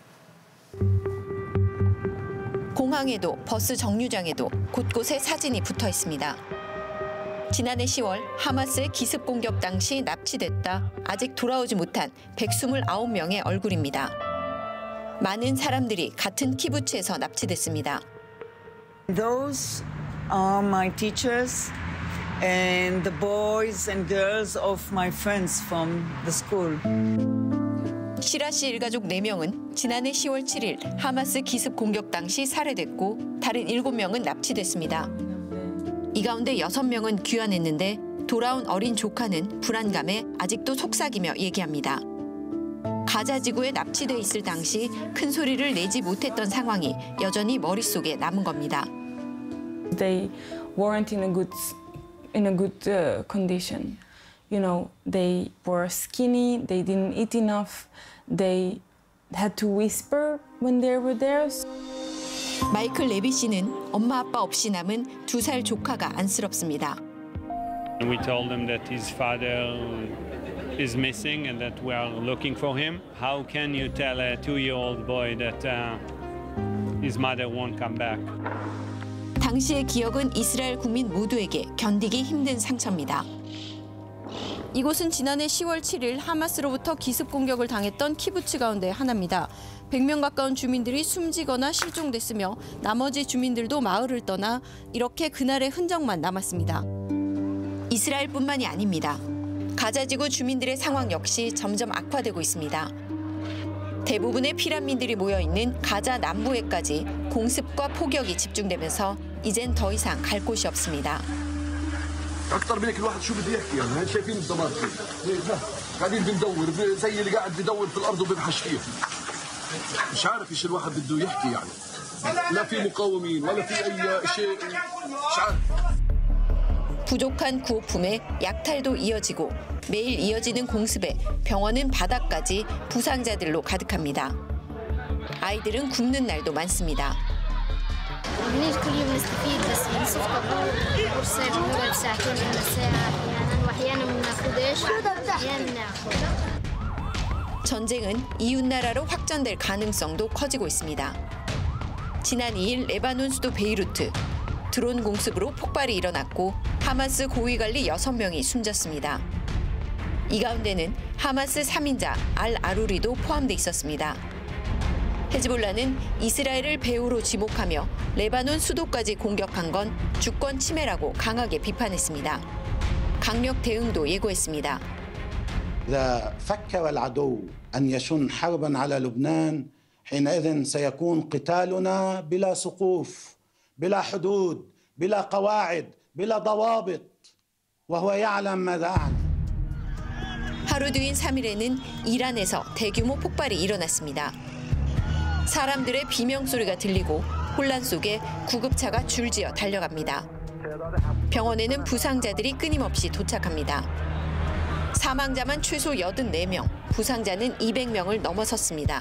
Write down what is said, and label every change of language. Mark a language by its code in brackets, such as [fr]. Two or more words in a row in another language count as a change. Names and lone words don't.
[ko] 공항에도 버스 정류장에도 곳곳에 사진이 붙어 있습니다. 지난해 10월 하마스의 기습 공격 당시 납치됐다 아직 돌아오지 못한 129명의 얼굴입니다. 많은 사람들이 같은 키부츠에서 납치됐습니다. [en] Those are my teachers and the boys and girls of my friends from the school. [ko] 시라 씨 일가족 4명은 지난해 10월 7일 하마스 기습 공격 당시 살해됐고 다른 7명은 납치됐습니다. 이 가운데 6명은 귀환했는데 돌아온 어린 조카는 불안감에 아직도 속삭이며 얘기합니다. 가자 지구에 납치돼 있을 당시 큰 소리를 내지 못했던 상황이 여전히 머릿속에 남은 겁니다. [en] They weren't in a good condition. You know, they were skinny, they didn't eat enough, they had to whisper when they were there. [ko] 마이클 레비 씨는 엄마 아빠 없이 남은 2살 조카가 안쓰럽습니다. [en] We told him that his father is missing and that we are looking for him. How can you tell a 2-year-old boy that his mother won't come back? [ko] 당시의 기억은 이스라엘 국민 모두에게 견디기 힘든 상처입니다. 이곳은 지난해 10월 7일 하마스로부터 기습 공격을 당했던 키부츠 가운데 하나입니다. 100명 가까운 주민들이 숨지거나 실종됐으며 나머지 주민들도 마을을 떠나 이렇게 그날의 흔적만 남았습니다. 이스라엘뿐만이 아닙니다. 가자지구 주민들의 상황 역시 점점 악화되고 있습니다. 대부분의 피난민들이 모여있는 가자 남부에까지 공습과 폭격이 집중되면서 이젠 더 이상 갈 곳이 없습니다. [ar] اكثر من هيك الواحد شو بده يحكي يعني هل شايفين الدمار فيه قاعدين بندور زي اللي قاعد بدور في الارض وبنحش فيه مش عارف ايش الواحد بده يحكي يعني لا في مقاومين ولا في اي شيء مش عارف [ko] 부족한 구호품에 약탈도 이어지고 매일 이어지는 공습에 병원은 바닥까지 부상자들로 가득합니다. 아이들은 굶는 날도 많습니다. [ar] ليش كل يوم نستفيد بس بنصف قرصة بنقعد ساعتين ولا ساعة يعني واحيانا ما بناخذش واحيانا بناخذ. [ko] 전쟁은 이웃 나라로 확전될 가능성도 커지고 있습니다. 지난 2일 레바논 수도 베이루트 드론 공습으로 폭발이 일어났고 하마스 고위 관리 6명이 숨졌습니다. 이 가운데는 하마스 3인자 알 아루리도 포함돼 있었습니다. 헤즈볼라는 이스라엘을 배후로 지목하며 레바논 수도까지 공격한 건 주권 침해라고 강하게 비판했습니다. 강력 대응도 예고했습니다. [ar] إذا فكر العدو أن يشن حربا على لبنان حينئذ سيكون قتالنا بلا سقوف بلا حدود بلا قواعد بلا ضوابط وهو يعلم ماذا أعني. [ko] 하루 뒤인 3일에는 이란에서 대규모 폭발이 일어났습니다. 사람들의 비명소리가 들리고 혼란 속에 구급차가 줄지어 달려갑니다. 병원에는 부상자들이 끊임없이 도착합니다. 사망자만 최소 84명, 부상자는 200명을 넘어섰습니다.